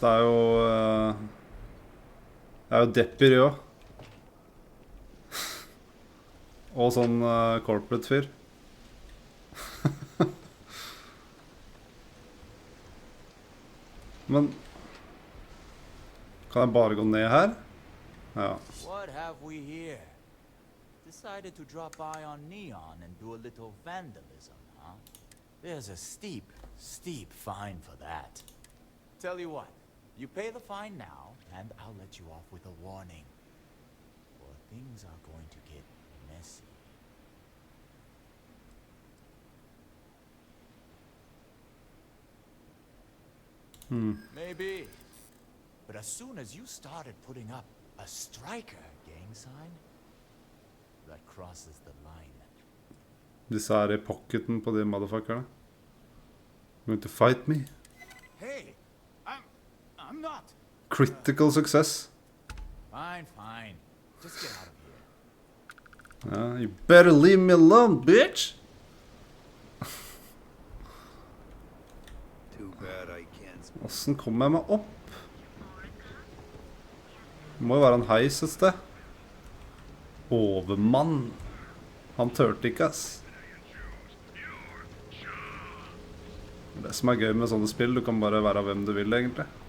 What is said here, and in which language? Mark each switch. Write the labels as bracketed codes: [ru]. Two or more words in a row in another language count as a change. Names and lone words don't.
[no] Det er jo Deppir også. Og sånn corporate-fyr. Men kan jeg bare gå ned her? Ja. [en] What have we here? Decided to drop by on Neon and do a little vandalism, huh? There's a steep fine for that. Tell you what, you pay the fine now, and I'll let you off with a warning. Or things are going to get messy. Maybe. But as soon as you started putting up a striker gang sign, that crosses the line. [no] Disse her I pocketen på de motherfuckerne. [en] Going to fight me? Hey, I'm not. Critical success. Fine, fine. Just get out of here. You better leave me alone, bitch! Too bad I can't. [no] Hvordan kommer jeg meg opp? Det må jo være en heis et sted. Overmann. Han tørte ikke, ass. Det som gøy med sånne spill, du kan bare være hvem du vil, egentlig.